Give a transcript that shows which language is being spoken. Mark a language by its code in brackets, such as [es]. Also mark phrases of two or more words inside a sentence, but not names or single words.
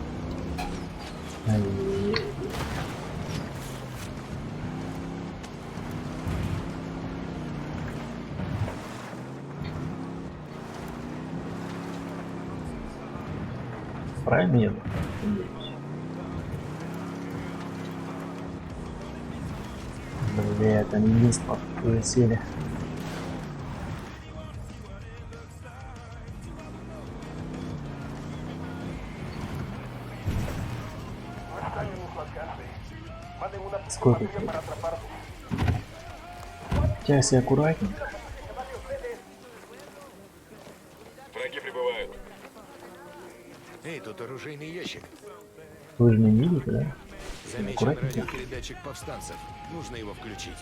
[ru] Ай-яй-яй. Правильно еду? Надеюсь. Бля, там единство сели. [es] No están en su alcance. Manden una [ru] Сколько [es] patrulla para atraparlos. [ru] Сейчас я аккуратненько. Враги прибывают. Эй, тут оружейный ящик. Вы же не видите, да? Замечен Аккуратненько. радиопередатчик повстанцев. Нужно его включить.